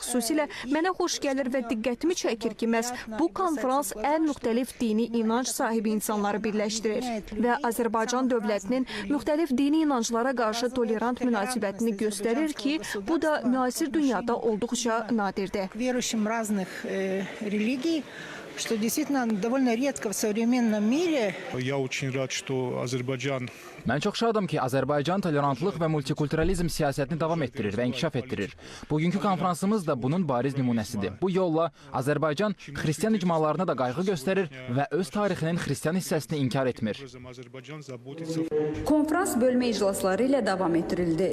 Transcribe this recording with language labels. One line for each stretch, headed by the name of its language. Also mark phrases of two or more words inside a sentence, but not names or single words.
Azerbaijani: Xüsusilə mənə xoş gəlir və diqqətimi çəkir ki, məhz bu konfrans ən müxtəlif dini inanc sahibi insanları birləşdirir və Azərbaycan dövlətinin müxtəlif dini inanclara qarşı tolerant münasibətini göstərir ki, bu da müasir dünyada olduqca nadirdir.
Russian: Что действительно довольно редко в современном мире. Я очень рад, что Азербайджан.
Azerbaijani: Mən çox şadam ki, Azərbaycan tolerantlıq və multikulturalizm siyasətini davam etdirir və inkişaf etdirir. Bugünkü konfransımız da bunun bariz nümunəsidir. Bu yolla Azərbaycan xristian icmalarına da qayğı göstərir və öz tarixinin xristian hissəsini inkar etmir. Konfrans bölmə iclasları ilə davam etdirildi.